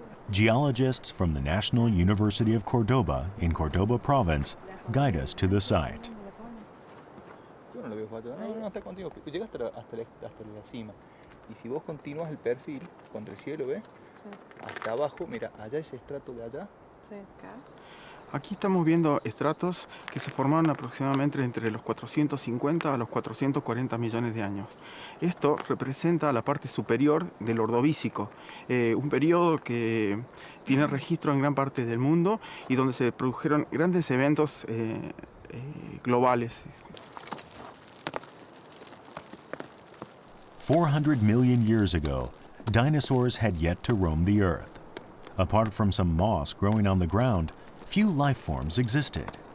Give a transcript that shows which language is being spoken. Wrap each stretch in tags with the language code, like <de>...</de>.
<en>Geologists from the National University of Cordoba in Cordoba province guide us to the site.</en> <es>No, está contigo. Llega hasta la cima. Y si vos continúas el perfil, cuando el cielo ve, hasta abajo, mira, allá ese estrato de allá. Aquí estamos viendo estratos que se formaron aproximadamente entre los 450 a los 440 millones de años. Esto representa la parte superior del Ordovícico, un periodo que tiene registro en gran parte del mundo y donde se produjeron grandes eventos globales.</es> <en>400 million years ago, dinosaurs had yet to roam the Earth. Apart from some moss growing on the ground, few life forms existed.</en>